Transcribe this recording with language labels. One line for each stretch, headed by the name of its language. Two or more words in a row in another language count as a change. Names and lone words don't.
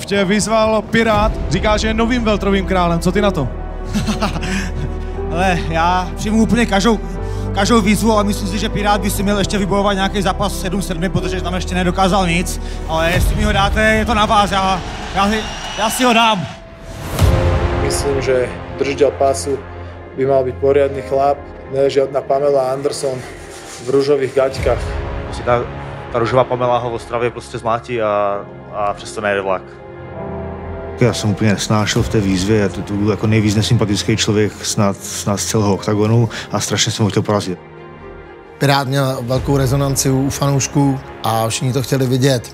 Czech: Tě vyzval Pirát, říká, že je novým welterovým králem. Co ty na to? Ale já přijmu úplně každou výzvu, ale myslím si, že Pirát by si měl ještě vybojovat nějaký zápas 7-7, protože tam ještě nedokázal nic. Ale jestli mi ho dáte, je to na vás, já si ho dám.
Slovak: Myslím, že držiteľ pásu by mal byť poriadny chlap, ne žiadna Pamela Anderson v růžových gaťkách.
Czech: Ta růžová Pamela ho v Ostravě prostě zmátí a přesto nejde vlak. Já jsem úplně nesnášel v té výzvě, to byl jako nejvíc nesympatický člověk snad z celého oktagonu a strašně jsem ho chtěl porazit. Pirát měl velkou rezonanci u fanoušků a všichni to chtěli vidět.